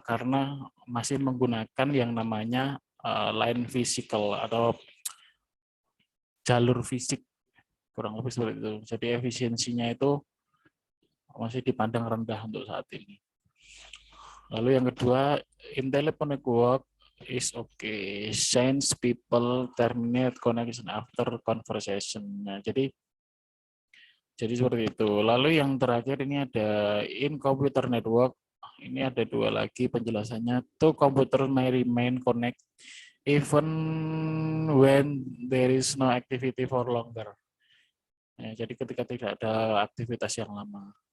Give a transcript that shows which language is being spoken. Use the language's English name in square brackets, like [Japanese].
[Indonesian] Karena masih menggunakan yang namanya line physical atau jalur fisik, kurang lebih seperti itu. Jadi efisiensinya itu masih dipandang rendah untuk saat ini. Lalu yang kedua, [English] in telephone network is okay. Since people terminate connection after conversation. [Indonesian] Nah, jadi seperti itu. Lalu yang terakhir ini ada [English] in computer network. [Indonesian] Ini ada dua lagi penjelasannya. [English] Two computer may remain connect even when there is no activity for longer. [Indonesian] Ya, jadi ketika tidak ada aktivitas yang lama.